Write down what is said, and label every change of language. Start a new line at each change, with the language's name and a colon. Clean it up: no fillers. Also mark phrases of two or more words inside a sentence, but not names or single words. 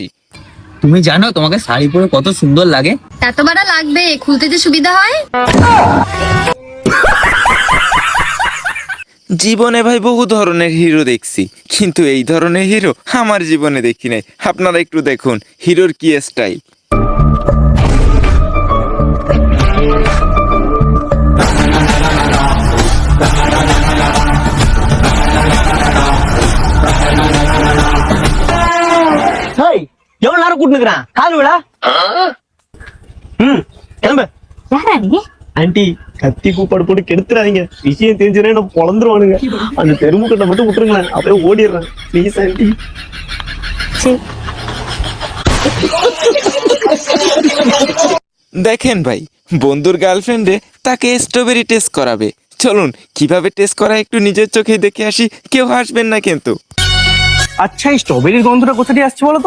Bangla: তুমি জানো তোমাকে শাড়ি পরে কত সুন্দর লাগে? এত বড় লাগবে, খুলতে যে সুবিধা হয়। জীবনে ভাই বহু ধরনের হিরো দেখছি, কিন্তু এই ধরনের হিরো আমার জীবনে দেখি নাই। আপনারা একটু দেখুন হিরোর কি স্টাইল।
Tamil: எவ்வளவு நேரம் கூட்டு நிக்கிறான்? கால் விழா. கிளம்பு. யாரா நீ? ஆண்டி, கத்தி கூப்பாடு போட்டு கெடுத்துறாதீங்க. விஷயம் தெரிஞ்சுனா என்ன பொழந்துருவானுங்க. அந்த தெருமுக்கட்டை மட்டும் விட்டுருங்களேன், அப்படியே ஓடிடுறேன். ப்ளீஸ் ஆண்டி.
Bangla: দেখেন ভাই, বন্ধুর গার্লফ্রেন্ডে তাকে স্ট্রবেরি টেস্ট করাবে। চলুন কিভাবে টেস্ট করা একটু নিজের চোখে দেখে আসি। কেউ হাসবেন না কিন্তু। আচ্ছা, এই স্ট্রবেরির গন্ধটা কোথা দিয়ে আসছে বলো তো?